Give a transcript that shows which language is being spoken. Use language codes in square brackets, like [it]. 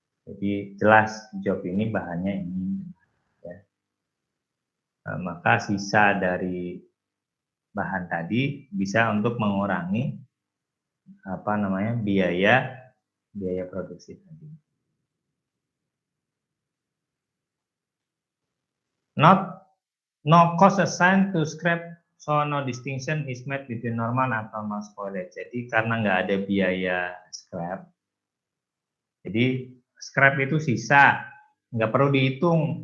[id] Jadi jelas job ini bahannya ini ya. Maka sisa dari bahan tadi bisa untuk mengurangi biaya produksi tadi. [en] No cost assigned to scrap, so no distinction is made between normal and abnormal spoilage. [id] Jadi karena nggak ada biaya scrap, jadi scrap itu sisa, nggak perlu dihitung.